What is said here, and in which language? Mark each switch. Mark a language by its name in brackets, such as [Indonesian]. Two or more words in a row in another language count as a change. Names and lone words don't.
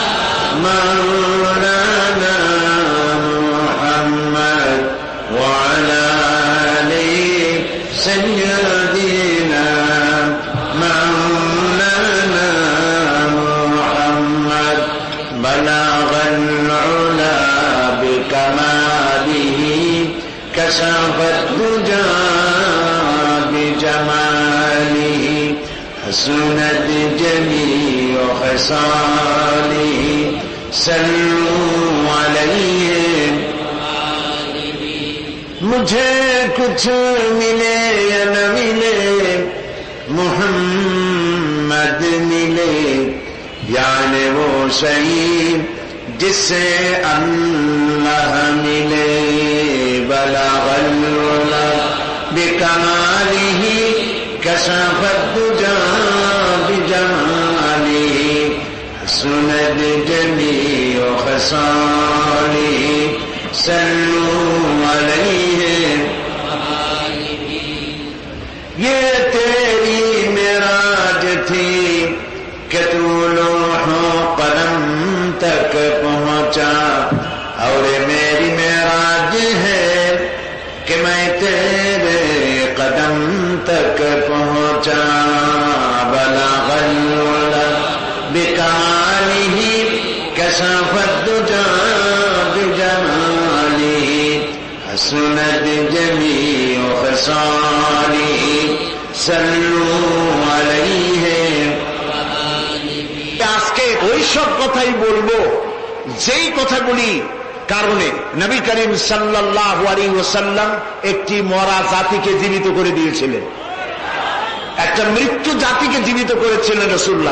[Arabic] مولانا محمد وعلى آل سيدنا مولانا محمد بلغ العلى بكماله كشفت الدجى بجماله حسنت جميع خصاله صلوا عليه [Hindi] मुझे कुछ मिले या न मिले मोहम्मद मिले यानी वो शहीद जिससे अल्लाह मिले [Arabic] بلغ العلى بكماله كشف الدجى بجماله حسنت جميع خصاله صلوا عليه ये [Hindi] तेरी मेराज थी कि तू लोहो कदम तक पहुंचा और मेरी मेराज है कि मैं तेरे कदम तक पहुंचा [Arabic] بلغ العلى بكماله كشف الدجى بجماله حسنت جميع خصاله صلوا عليه [Bangla] আজকে ওই সব কথাই বলবো যেই কথাগুলি কারণে নবী করিম [Arabic] صلى الله عليه وسلم [Bangla] একটি মরা জাতিকে জীবিত করে দিয়েছিলেন, একটা মৃত্যু জাতিকে জীবিত করেছিলেন রাসূলুল্লাহ।